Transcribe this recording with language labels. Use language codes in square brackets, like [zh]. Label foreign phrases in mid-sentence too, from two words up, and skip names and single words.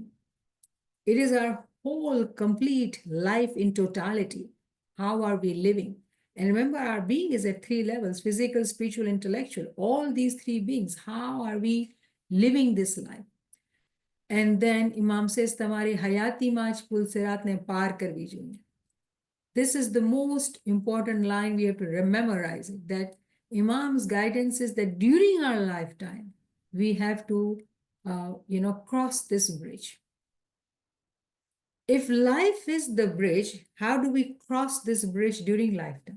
[en] It is our whole complete life in totality. How are we living? And remember, our being is at three levels: physical, spiritual, intellectual. All these three beings, how are we living this life? And then Imam says, [gu] તમારી હયાતી માજ પુલ સિરાત ને પાર કર વિજીયે. [en] This is the most important line we have to memorize it, that Imam's guidance is that during our lifetime, we have to, cross this bridge. If life is the bridge, how do we cross this bridge during lifetime?